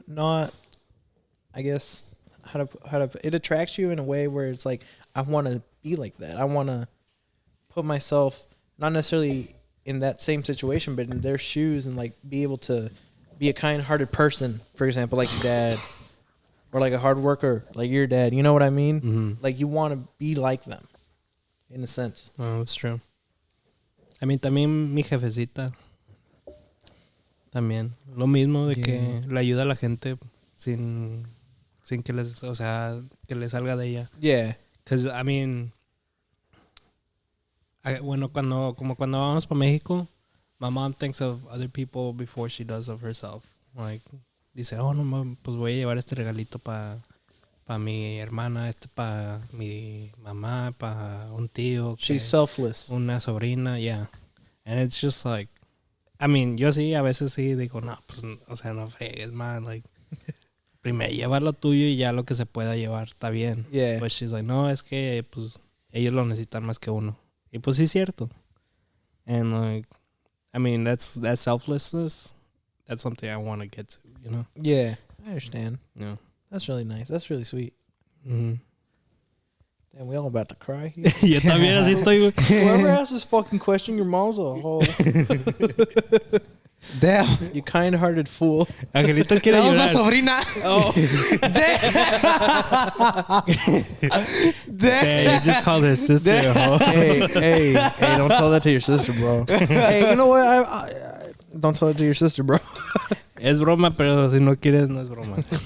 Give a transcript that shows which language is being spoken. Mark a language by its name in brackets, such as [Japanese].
[English] Not, I guess it attracts you in a way where it's like I want to be like that. I want to put myself not necessarily in that same situation, but in their shoes and like be able to be a kind-hearted person, for example, like your dad, or like a hard worker like your dad. You know what I mean? Mm-hmm. Like you want to be like them, in a sense. Oh, that's true. I mean, [Spanish] también mi jefecita. También. Lo mismo de que le ayuda a la gente sin que les, o sea, que le salga de ella. [English] Yeah. Because, I mean, [Spanish] cuando vamos para México, [English] my mom thinks of other people before she does of herself. Like, [Spanish] dice, oh, no, pues voy a llevar este regalito para mi hermana, para mi mamá, para un tío. [English] She's selfless. Una sobrina, yeah. And it's just like, I mean, [Spanish] yo sí, a veces sí digo, no, pues, o sea, no fregues, man. [English] Like, [Spanish] primero lleva lo tuyo y ya lo que se pueda llevar está bien. [English] Yeah. But she's like, [Spanish] no, es que, pues, ellos lo necesitan más que uno. Y pues sí es cierto. [English] And like, I mean, that's selflessness. That's something I want to get to, you know? Yeah, I understand. Yeah. That's really nice. That's really sweet. Mm-hmm. Damn, we all about to cry here. [Spanish] Yo también así estoy, güey. [English] Whoever asked this fucking question, your mom's a whole Damn. you kind-hearted fool. [Spanish] Angelito quiere [English] That was my [Spanish] llorar. sobrina. [English] Oh, Hey, you just called her sister a hoe. hey, don't tell that to your sister, bro. Hey, you know what? I don't tell it to your sister, bro. [Spanish] Es broma, pero si no quieres, no es broma.